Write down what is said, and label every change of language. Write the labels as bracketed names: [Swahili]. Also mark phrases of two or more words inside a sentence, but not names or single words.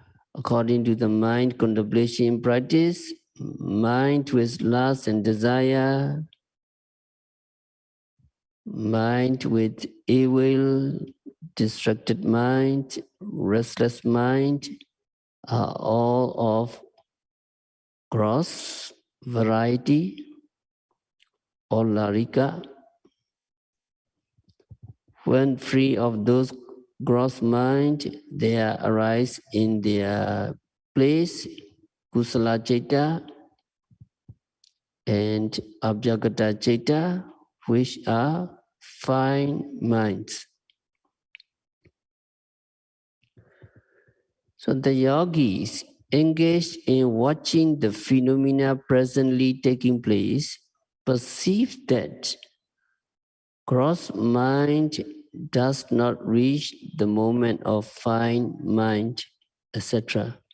[English] according to the mind contemplation practice, mind with lust and desire, mind with evil, distracted mind, restless mind, are all of gross variety or larika. When free of those gross mind, there arise in their place [Pali] kusala citta [English] and [Pali] abhyagata citta, [English] which are fine minds. So the yogis engaged in watching the phenomena presently taking place perceive that gross mind does not reach the moment of fine mind, etc.